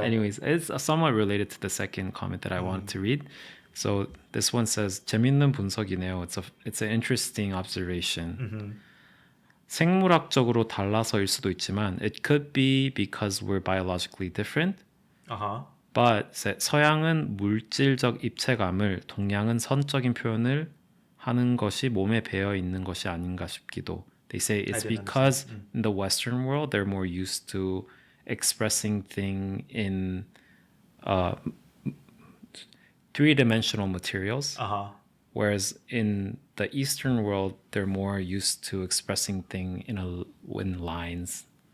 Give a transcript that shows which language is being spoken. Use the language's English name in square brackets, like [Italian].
[English] Anyways, it's somewhat related to the second comment that I wanted to read. So this one says [Korean] 재밌는 분석이네요. [English] It's an interesting observation. [Korean] 생물학적으로 달라서일 수도 있지만 [English] it could be because we're biologically different. But [Korean] 서양은 물질적 입체감을 동양은 선적인 표현을 하는 것이 몸에 배어 있는 것이 아닌가 싶기도. [English] They say it's because in the Western world they're more used to expressing things in three-dimensional materials, whereas in the Eastern world they're more used to expressing things in lines.